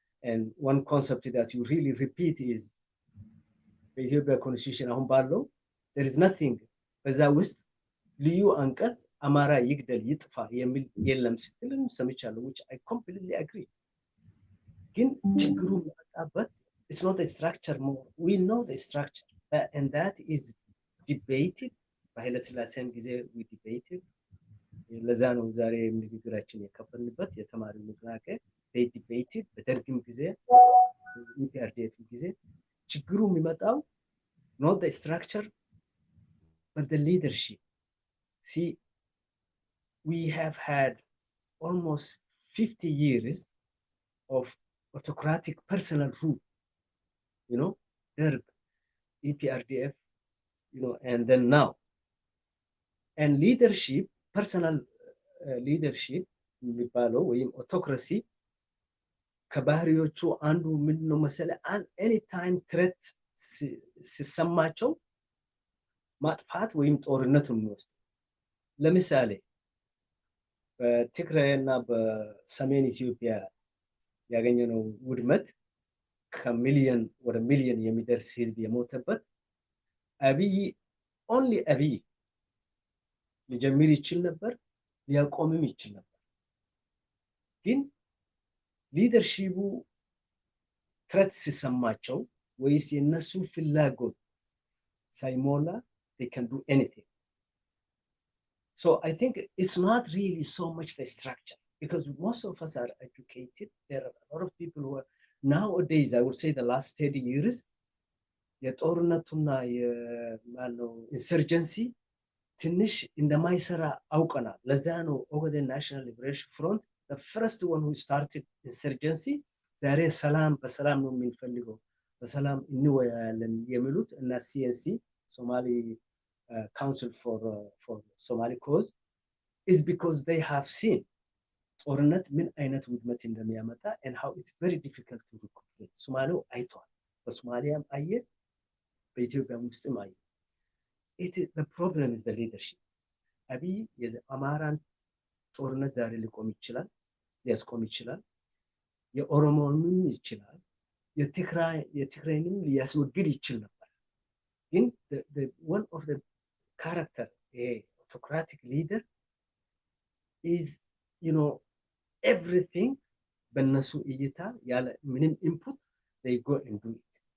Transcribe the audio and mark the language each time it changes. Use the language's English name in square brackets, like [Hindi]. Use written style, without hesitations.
[English] and one concept that you really repeat is the Ethiopian constitution [Amharic] አሁን ባለው [English] there is nothing [Amharic] በዛ ውስጥ ልዩ አንቀጽ አማራ ይግደል ይጥፋ የሚል የለም ስትልም ሰምቻለሁ [English] which I completely agree [Amharic] ግን ችግሩ የሚመጣበት [English] it's not the structure more. We know the structure, and that is debated. [Amharic] በኃይለ ሥላሴም ጊዜ [English] we debated. [Amharic] ለዛ ነው ዛሬ ንግግራችን የከፈንበት የተማሪው ንቅናቄ [English] they debated። [Amharic] በደርግም ጊዜ ኢፒአርዲኤፍ ጊዜ ችግሩ የሚመጣው [English] not the structure but the leadership. See, we have had almost 50 years of autocratic personal rule, you know, Derg, EPRDF, you know, and then now. And leadership, personal leadership, autocracy, [Amharic] ከባህሪዎቹ አንዱ ምንድነው መሰለህ? [English] any time threat [Amharic] ሲሰማቸው ማጥፋት ወይም ጦርነቱን የሚወስድ። ለምሳሌ በትግራይና በሰሜን ኢትዮጵያ ያገኘነው ውድመት ከሚሊዮን ወደ ሚሊዮን የሚደርስ ህዝብ የሞተበት አብይ [English] only [Amharic] አብይ ሊጀምር ይችል ነበር፣ ሊያቆምም ይችል ነበር። ግን ሊደርሺፑ ትረት ሲሰማቸው ወይስ የነሱ ፍላጎት ሳይሞላ [English] they can do anything. So I think it's not really so much the structure, because most of us are educated. There are a lot of people who are nowadays, I would say the last 30 years, [Amharic] የጦርነቱና የማነው insurgency ትንሽ እንደማይሰራ አውቀናል። ለዛ ነው ኦጋዴን ናሽናል ሊበሬሽን ፍሮንት [English] the first one who started insurgency [Amharic] ዛሬ ሰላም በሰላም ነው የምንፈልገው፣ በሰላም እንወያያለን የሚሉት እና [English] CNC Somali Council for Somali Cause is because they have seen [Amharic] ጦርነት ምን አይነት ውድመት እንደሚያመጣ [English] and how it's very difficult to recuperate. [Amharic] ሶማሌው አይቷል፣ በሶማሊያም አየ፣ በኢትዮጵያ ውስጥም አየ። [English] The problem is the leadership. [Amharic] አብይ የአማራን ጦርነት ዛሬ ሊቆም ይችላል፣ ሊያስቆም ይችላል፣ የኦሮሞንም ይችላል፣ የትግራይንም ሊያስወግድ ይችል ነበር። ግን [English] one of the character a autocratic leader is, you know, everything [Amharic] በነሱ እይታ ያለ ምንም input [English] they go and do it.